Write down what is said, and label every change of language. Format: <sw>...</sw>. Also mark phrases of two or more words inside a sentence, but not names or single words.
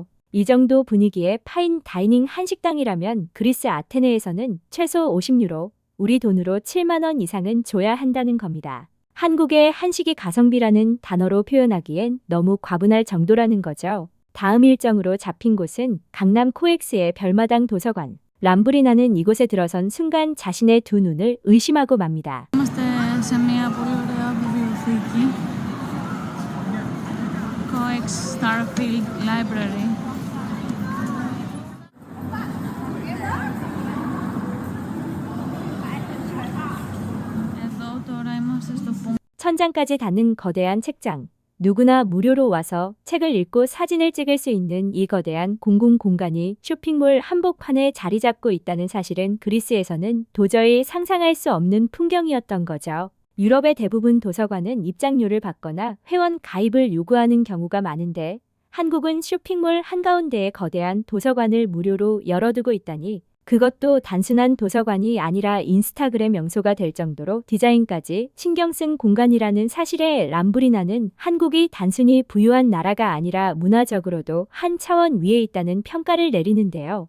<ko>이 정도 분위기의 파인 다이닝 한식당이라면 그리스 아테네에서는 최소 50유로, 우리 돈으로 7만 원 이상은 줘야 한다는 겁니다. 한국의 한식이 가성비라는 단어로 표현하기엔 너무 과분할 정도라는 거죠. 다음 일정으로 잡힌 곳은 강남 코엑스의 별마당 도서관. 람브리나는 이곳에 들어선 순간 자신의 두 눈을 의심하고 맙니다.</ko> <el>Είμαστε σε μια πολύ ωραία βιβλιοθήκη. Coex Starfield Library. Εδώ τώρα είμαστε στο punto.</el> <ko>천장까지 닿는 거대한 책장. 누구나 무료로 와서 책을 읽고 사진을 찍을 수 있는 이 거대한 공공 공간이 쇼핑몰 한복판에 자리 잡고 있다는 사실은 그리스에서는 도저히 상상할 수 없는 풍경이었던 거죠. 유럽의 대부분 도서관은 입장료를 받거나 회원 가입을 요구하는 경우가 많은데 한국은 쇼핑몰 한가운데에 거대한 도서관을 무료로 열어두고 있다니 그것도 단순한 도서관이 아니라 인스타그램 명소가 될 정도로 디자인까지 신경 쓴 공간이라는 사실에 람브리나는 한국이 단순히 부유한 나라가 아니라 문화적으로도 한 차원 위에 있다는 평가를 내리는데요.</ko>